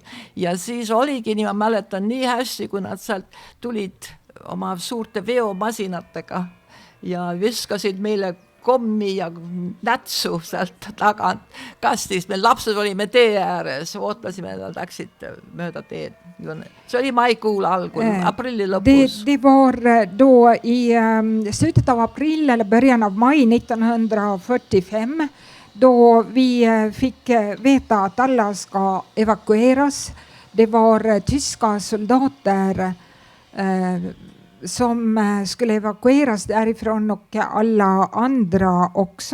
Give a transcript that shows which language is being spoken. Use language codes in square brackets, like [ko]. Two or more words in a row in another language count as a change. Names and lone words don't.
[et] Ja siis oligi, ma mäletan nii hästi, kui nad sealt tulid oma suurte veomasinatega ja viskasid meile kommi ja nätsu sealt tagant kastist. Me lapsed olime tee ääres, ootasime, nad läksid mööda teed. See oli maikuul algul, aprilli lõpus. [sv] Det var då i slutet av april eller början av maj 1945 då vi fick veta att alla ska evakueras. Det var tyska soldater som skulle evakueras därifrån och alla andra också.